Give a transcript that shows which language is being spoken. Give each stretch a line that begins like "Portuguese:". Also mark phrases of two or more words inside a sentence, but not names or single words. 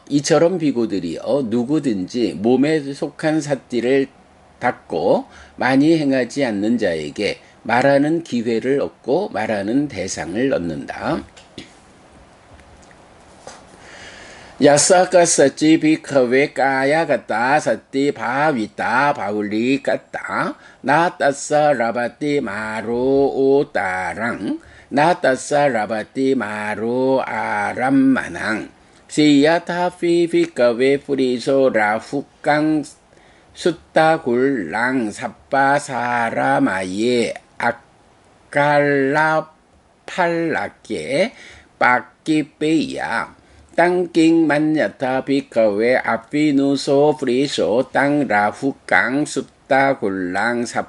Korean: 이처럼 비구들이여 누구든지 몸에 속한 삿띠를 닦고 많이 행하지 않는 자에게 말하는 기회를 얻고 말하는 대상을 얻는다.
Pali: 야사카사치 비카웨 까야가따 사띠 바위따 바울리까따 나따사 라바띠 마로 오따랑 나따사 라바띠 마로 아람마낭 시야타 피비카웨 프리소 라후깡 숫다굴랑 삽바사라마예 아칼라 팔라께 빠끼빼야 땅킹 만야타 비카웨 아피누소 프리소 땅 라후깡 숫다 굴랑